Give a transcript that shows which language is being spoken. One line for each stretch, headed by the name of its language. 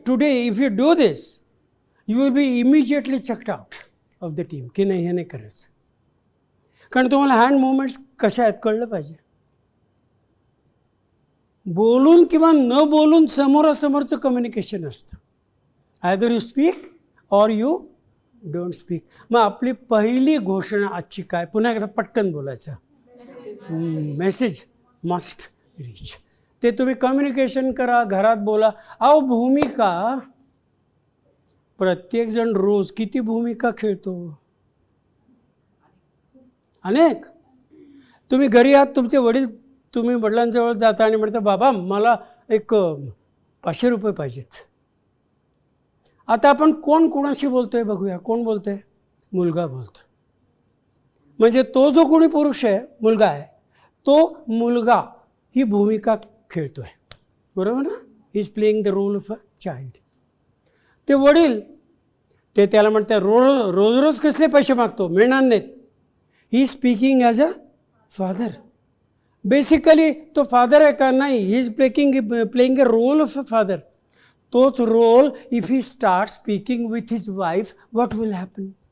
English: today if you do this you will be immediately chucked out of the team
Marathi: की नाही हे नाही करायचं. कारण तुम्हाला हँड मुवमेंट्स कशा आहेत कळलं पाहिजे. बोलून किंवा न बोलून समोरासमोरचं कम्युनिकेशन असतं.
English: Either you speak or you don't speak.
Marathi: मग आपली पहिली घोषणा आजची काय? पुन्हा एकदा पटकन बोलायचं.
English: Message must reach.
Marathi: ते तुम्ही कम्युनिकेशन करा, घरात बोला. अहो भूमिका, प्रत्येकजण रोज किती भूमिका खेळतो? अनेक. तुम्ही घरी आहात, तुमचे वडील, तुम्ही वडिलांजवळ जाता आणि म्हणता बाबा मला एक 500 रुपये पाहिजेत. आता आपण कोण कोणाशी बोलतोय बघूया. कोण बोलतोय? मुलगा बोलतो. म्हणजे तो जो कोणी पुरुष आहे, मुलगा आहे, तो मुलगा ही भूमिका खेळतोय, बरोबर ना?
English: He is playing the role of a child.
Marathi: ते वडील ते त्याला म्हणतात रोज रोज कसले पैसे मागतो, मिळणार नाहीत.
English: He speaking as a father. Basically
Marathi: तो फादर आहे का? नाही.
English: He is playing a role of a father. तोच role if he start speaking with his wife, what will happen?